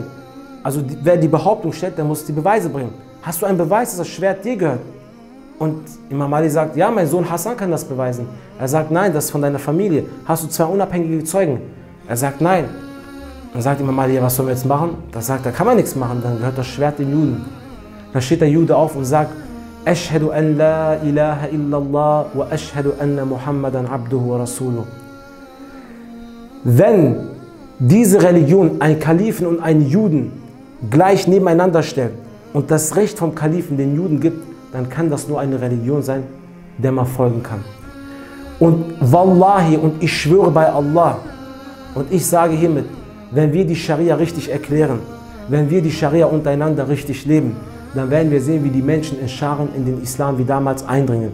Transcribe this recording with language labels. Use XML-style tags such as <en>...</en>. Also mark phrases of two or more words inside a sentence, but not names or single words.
<de>Also wer die Behauptung stellt, der muss die Beweise bringen. Hast du einen Beweis, dass das Schwert dir gehört? Und Imam Ali sagt, ja, mein Sohn Hassan kann das beweisen. Er sagt, nein, das ist von deiner Familie. Hast du zwei unabhängige Zeugen? Er sagt, nein. Dann sagt Imam Ali, ja, was sollen wir jetzt machen? Da sagt er, kann man nichts machen, dann gehört das Schwert den Juden. Dann steht der Jude auf und sagt,</de> <ar>أشهد أن لا إله إلا الله وأشهد أن محمدا عبده ورسوله.</ar> <de>Wenn diese Religion einen Kalifen und einen Juden gleich nebeneinander stellt und das Recht vom Kalifen den Juden gibt, dann kann das nur eine Religion sein, der man folgen kann. Und Wallahi, und ich schwöre bei Allah, und ich sage hiermit, wenn wir die Scharia richtig erklären, wenn wir die Scharia untereinander richtig leben, dann werden wir sehen, wie die Menschen in Scharen in den Islam wie damals eindringen.</de>